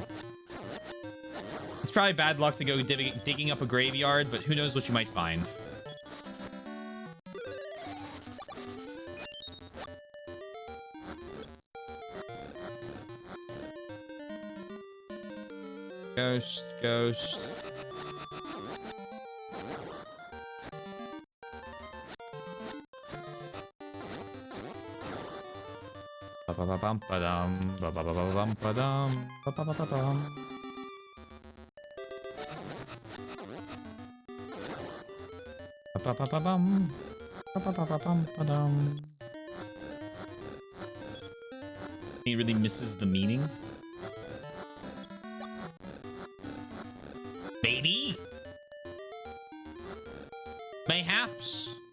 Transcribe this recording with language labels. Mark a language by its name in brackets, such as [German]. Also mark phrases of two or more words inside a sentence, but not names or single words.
[English] It's probably bad luck to go digging up a graveyard, but who knows what you might find. Ghost, ghost. Ba ba ba bum ba dum ba ba ba ba bum ba dum ba ba ba ba bum. Ba ba ba ba bum ba ba ba ba bum ba dum. He really misses the meaning. Maybe. Mayhaps.